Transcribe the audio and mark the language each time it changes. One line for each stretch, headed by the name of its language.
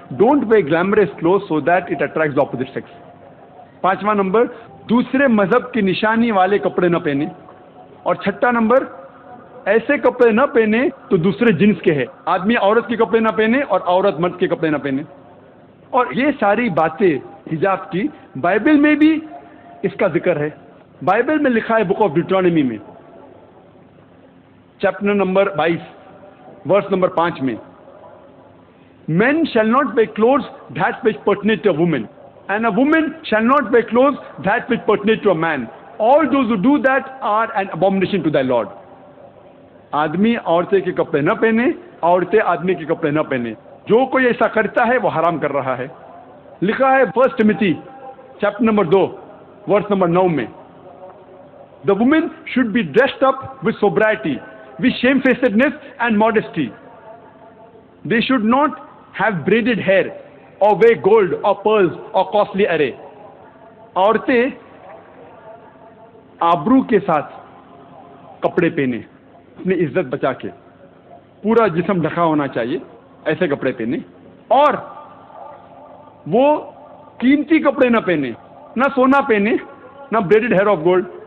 English: Don't wear glamorous cloth so that it attracts the opposite sex.
Urdu: 5واں number, دوسرے مذہب کی نشانی والے کپڑے نہ پہنے. اور 6واں نمبر, ایسے کپڑے نہ پہنے تو دوسرے جنس کے ہیں. آدمی عورت کے کپڑے نہ پہنے اور عورت مرد کے کپڑے نہ پہنے. اور یہ ساری باتیں حجاب کی بائبل میں بھی اس کا ذکر ہے. بائبل میں لکھا ہے بک آف ڈیوٹرانومی میں چیپٹر نمبر 22 ورس نمبر 5 میں,
English: men shall not wear clothes that which pertain to a woman, and a woman shall not wear clothes that which pertain to a man. All those who do that are an abomination to thy Lord.
Urdu: آدمی عورتیں کے کپڑے نہ پہنے, عورتیں آدمی کے کپڑے نہ پہنے. جو کوئی ایسا کرتا ہے وہ حرام کر رہا ہے. لکھا ہے 1 ٹیموتھی چیپٹر نمبر 2 ورس نمبر 9 میں,
English: the woman should be dressed up with sobriety, with shamefacedness and modesty. They should not have braided hair or wear gold or pearls or costly array.
Urdu: عورتیں آبرو کے ساتھ کپڑے پہنے, اپنی عزت بچا کے, پورا جسم ڈھکا ہونا چاہیے, ایسے کپڑے پہنے. اور وہ قیمتی کپڑے نہ پہنے, نہ سونا پہنے, نہ
English: Braided hair of gold.